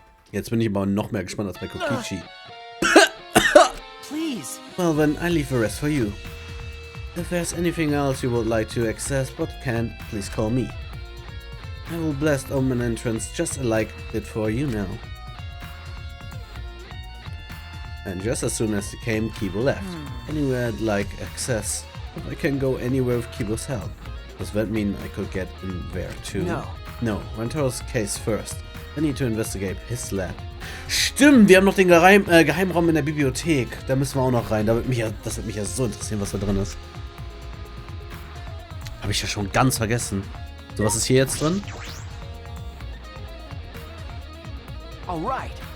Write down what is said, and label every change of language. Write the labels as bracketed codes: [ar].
[de] Jetzt bin ich aber noch mehr gespannt als bei Kokichi. [en] Please. Well then, I leave the rest for you. If there's anything else you would like to access but can't, please call me. I will blast Omen entrance just like it for you now. And just as soon as he came, Kibo left. Anywhere I'd like access. If I can go anywhere with Kibo's help. Does that mean I could get in there too? No. No, Rantaro's case first. I need to investigate his lab. [de] Stimmt, wir haben noch den Geheimraum in der Bibliothek. Da müssen wir auch noch rein. Das wird mich ja so interessieren, was da drin ist. Habe ich ja schon ganz vergessen. So, was ist hier jetzt drin? [en] Alright.